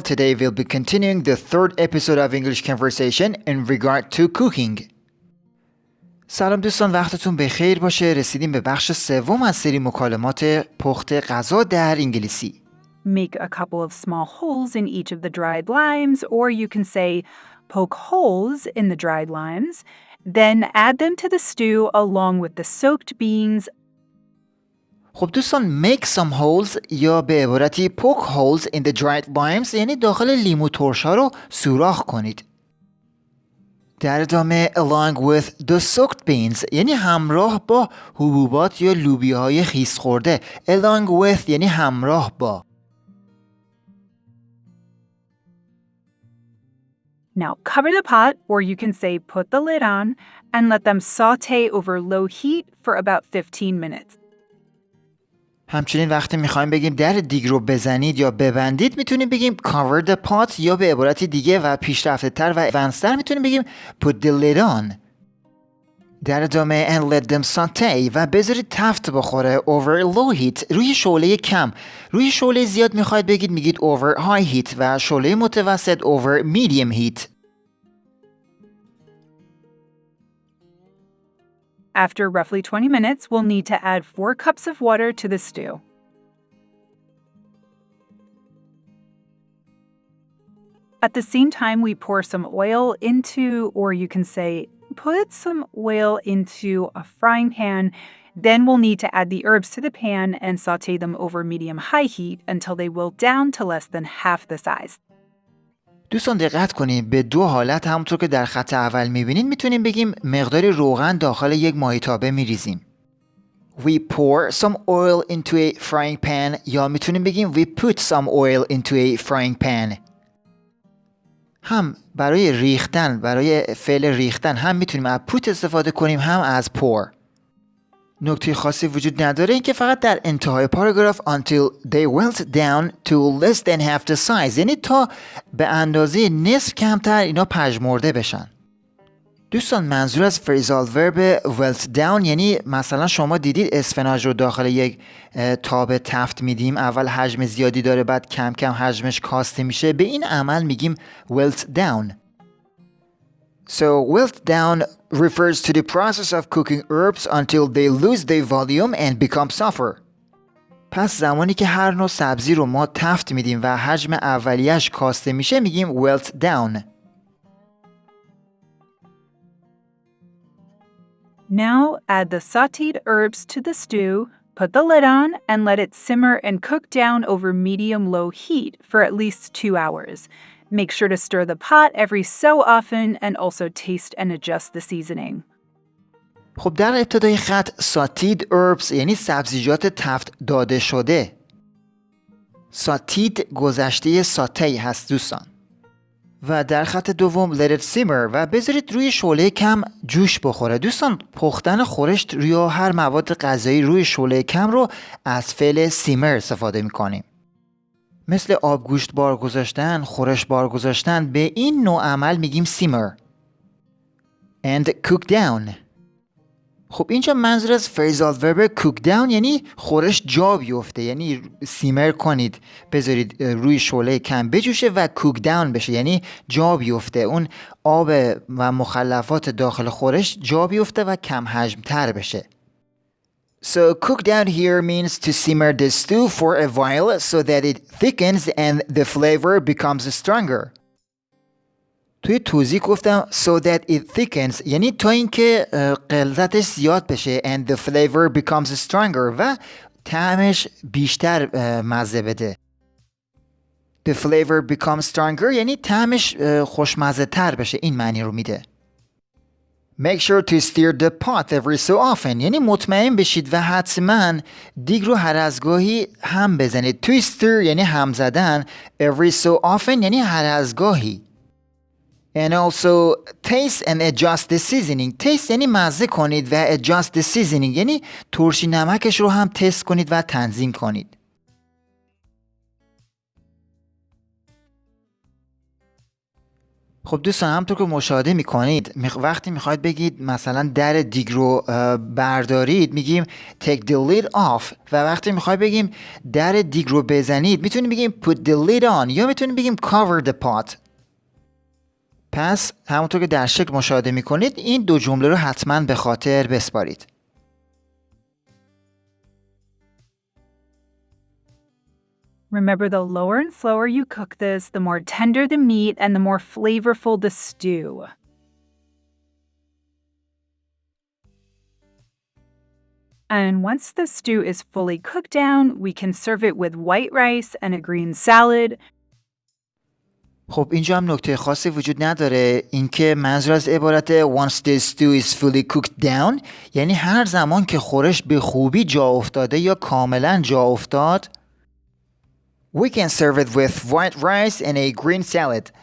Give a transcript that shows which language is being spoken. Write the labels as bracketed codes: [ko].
[en] Today we'll be continuing the third episode of English conversation in regard to cooking. [fa] سلام دوستان، وقتتون بخیر باشه. رسیدیم به بخش سوم از سری مکالمات پخت غذا در انگلیسی. [en] Make a couple of small holes in each of the dried limes, or you can say poke holes in the dried limes, then add them to the stew along with the soaked beans. [fa] خب دوستان، [en] make some holes [fa] یا به عبارتی [en] poke holes in the dried limes [fa] یعنی داخل لیمو ترش‌ها رو سوراخ کنید. در ادامه [en] along with the soaked beans [fa] یعنی همراه با حبوبات یا لوبیاهای خیس خورده. [en] along with [fa] یعنی همراه با. [en] Now cover the pot, or you can say put the lid on, and let them saute over low heat for about 15 minutes. [fa] همچنین وقتی میخوایم بگیم در دیگ رو بزنید یا ببندید میتونیم بگیم [en] cover the pot [fa] یا به عبارتی دیگه و پیشرفته تر و advanced میتونیم بگیم [en] put the lid on. [fa] در ادامه [en] and let them saute [fa] و بذارید تفت بخوره [en] over low heat [fa] روی شعله کم. روی شعله زیاد میخواید بگید میگید [en] over high heat [fa] و شعله متوسط [en] over medium heat. After roughly 20 minutes, we'll need to add 4 cups of water to the stew. At the same time, we pour some oil into, or you can say, put some oil into a frying pan. Then we'll need to add the herbs to the pan and saute them over medium-high heat until they wilt down to less than half the size. [fa] دوستان دقت کنید، به دو حالت همونطور که در خط اول میبینید میتونیم بگیم مقداری روغن داخل یک ماهیتابه میریزیم. [en] We pour some oil into a frying pan [fa] یا میتونیم بگیم [en] we put some oil into a frying pan. [fa] هم برای ریختن، برای فعل ریختن هم میتونیم از put استفاده کنیم هم از pour. نکته خاصی وجود نداره، این که فقط در انتهای پاراگراف [en] until they wilt down to less than half the size [fa] یعنی تا به اندازه نصف کمتر اینا پژمرده بشن. دوستان منظور از فریزال ورب wilt down یعنی مثلا شما دیدید اسفناج رو داخل یک تاب تفت میدیم، اول حجم زیادی داره بعد کم کم حجمش کاسته میشه، به این عمل میگیم wilt down. [en] So wilt down refers to the process of cooking herbs until they lose their volume and become softer. [fa] پس زمانی که هر نوع سبزی رو ما تفت میدیم و حجم اولیش کاسته میشه میگیم wilt down. [en] Now add the sautéed herbs to the stew, put the lid on, and let it simmer and cook down over medium-low heat for at least 2 hours. Make sure to stir the pot every so often and also taste and adjust the seasoning. [fa] خب در ابتدای خط sautéed herbs یعنی سبزیجات تفت داده شده. sautéed گذشته ساتی هست دوستان. و در خط دوم [en] let it simmer [fa] و بذارید روی شعله کم جوش بخوره. دوستان پختن خورشت روی هر مواد غذایی روی شعله کم رو از فعل simmer استفاده می‌کنیم. مثل آبگوشت بار گذاشتن، خورش بار گذاشتن، به این نوع عمل میگیم simmer. [en] And cook down. [fa] خب اینجا منظور از فریزال ورب cook down یعنی خورش جا بیفته، یعنی سیمر کنید، بذارید روی شعله کم بجوشه و cook down بشه یعنی جا بیفته، اون آب و مخلفات داخل خورش جا بیفته و کم حجم تر بشه. [en] So cook down here means to simmer the stew for a while so that it thickens and the flavor becomes stronger. [fa] توی توضیح گفتم [en] so that it thickens [fa] یعنی تا اینکه غلظتش زیاد بشه [en] and the flavor becomes stronger [fa] و طعمش بیشتر مزه بده. [en] The flavor becomes stronger [fa] یعنی طعمش خوشمزه تر بشه، این معنی رو میده. [en] Make sure to stir the pot every so often [fa] یعنی مطمئن بشید و حتما دیگ رو هر از گاهی هم بزنید. [en] To stir [fa] یعنی هم زدن، [en] every so often [fa] یعنی هر از گاهی. [en] And also taste and adjust the seasoning. [fa] Taste یعنی مزه کنید و [en] adjust the seasoning [fa] یعنی ترشی نمکش رو هم تست کنید و تنظیم کنید. خب دوستان همونطور که مشاهده میکنید وقتی میخواید بگید مثلا در دیگ رو بردارید میگیم [en] take the lid off [fa] و وقتی میخواید بگیم در دیگ رو بزنید میتونیم بگیم [en] put the lid on [fa] یا میتونیم بگیم [en] cover the pot. [fa] پس همونطور که در شکل مشاهده میکنید این دو جمله رو حتما به خاطر بسپارید. [en] Remember, the lower and slower you cook this, the more tender the meat and the more flavorful the stew. And once the stew is fully cooked down, we can serve it with white rice and a green salad. [fa] خب اینجا هم نکته خاصی وجود نداره، اینکه منظور از عبارت [en] once the stew is fully cooked down [fa] یعنی هر زمان که خورش به خوبی جا افتاده یا کاملا جا افتاد [en] We can serve it with white rice and a green salad.